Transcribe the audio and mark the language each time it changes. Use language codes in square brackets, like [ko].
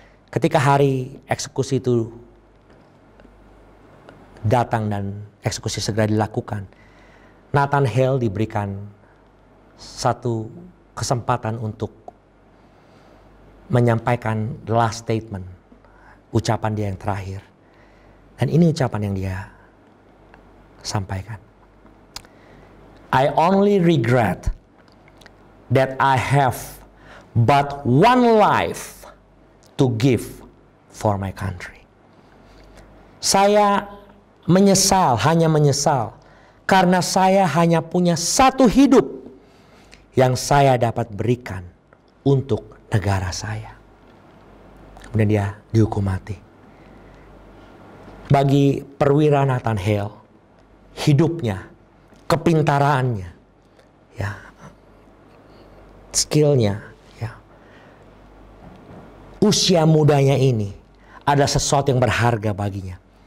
[id] Ketika hari eksekusi itu datang dan eksekusi segera dilakukan, Nathan Hale diberikan satu kesempatan untuk menyampaikan [en] the last statement, [id] ucapan dia yang terakhir. Dan ini ucapan yang dia sampaikan. [en] I only regret that I have but one life to give for my country. [id] Saya menyesal, hanya menyesal karena saya hanya punya satu hidup yang saya dapat berikan untuk negara saya. Kemudian dia dihukum mati. Bagi perwira Nathan Hale, hidupnya, kepintarannya, ya, skillnya, ya, usia mudanya ini ada sesuatu yang berharga baginya.